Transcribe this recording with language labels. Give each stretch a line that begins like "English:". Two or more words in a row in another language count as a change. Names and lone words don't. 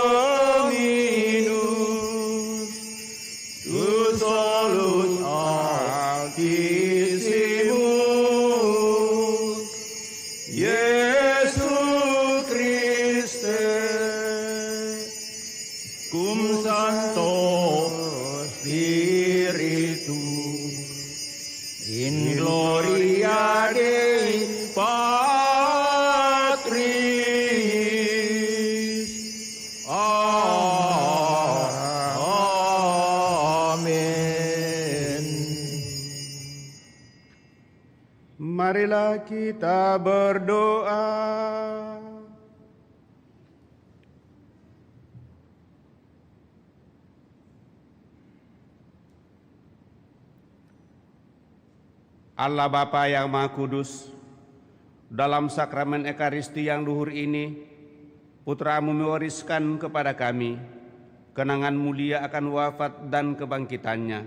Latin: Dominus, tu solus Altissimus, Iesu Christe, cum Sancto Spiritus, in gloria Dei Patris. Amen.
Indonesian: Marilah kita berdoa. Allah Bapa yang Maha Kudus, dalam sakramen Ekaristi yang luhur ini, Putra-Mu mewariskan kepada kami kenangan mulia akan wafat dan kebangkitannya.